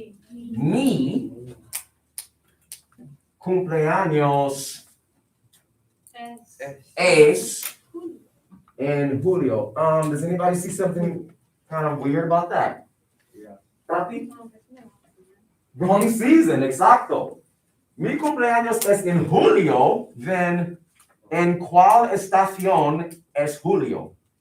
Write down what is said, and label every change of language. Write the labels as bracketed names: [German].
[Spanish] Mi cumpleaños es en julio. [English] Does anybody see something kind of weird about that? Yeah. Papi? Wrong season, [Spanish] exacto. Mi cumpleaños es en julio, then ¿en cuál estación es julio?